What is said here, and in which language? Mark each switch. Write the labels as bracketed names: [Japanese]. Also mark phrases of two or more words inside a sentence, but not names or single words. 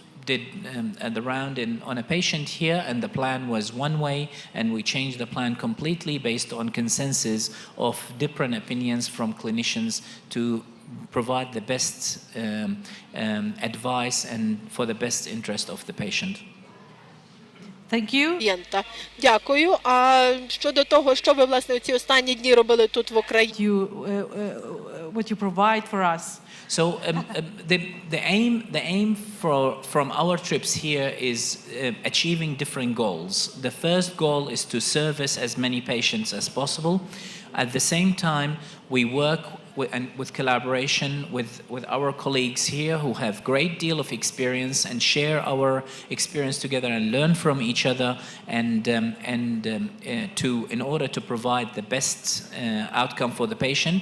[English] did the round on a patient here, and the plan was one way, and we changed the plan completely based on consensus of different opinions from clinicians to provide the best advice and for the best interest of the patient. Thank you. [Ukrainian] Дякую. А щодо того, що ви, власне, у ці останні дні робили тут в Україні? [English] What you provide for us. So the aim from our trips here is achieving different goals. The first goal is to service as many patients as possible. At the same time, we work with collaboration with our colleagues here who have great deal of experience and share our experience together and learn from each other, and in order to provide the best outcome for the patient.